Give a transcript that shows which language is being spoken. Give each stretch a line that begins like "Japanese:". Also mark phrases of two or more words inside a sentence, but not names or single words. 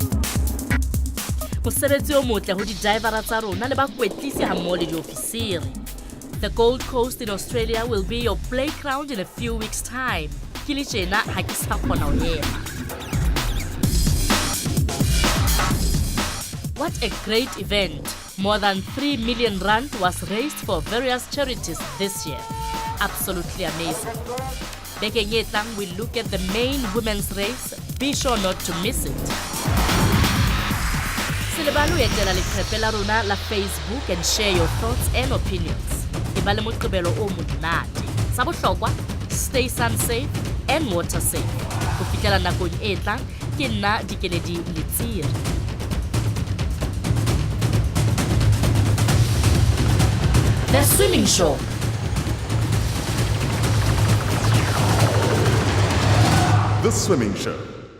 English: The Gold Coast in Australia will be your playground in a few weeks' time. What a great event. More than 3 million rand was raised for various charities this year. Absolutely amazing.
Southern Sotho: Bekeng e tlang
English: we look at the main women's race. Be sure not to miss it.
Southern Sotho: Silebalo etela leqephe la rona la Facebook
English: and share your thoughts and opinions.
Southern Sotho: Eba le moqebelo o monate. Sa bohlokwa,
English: stay sun safe and water safe.
Southern Sotho: Go fihlela nakong e tlang ke nna Dikeledi Letsiri.
English: The Swimming Show. The Swimming Show.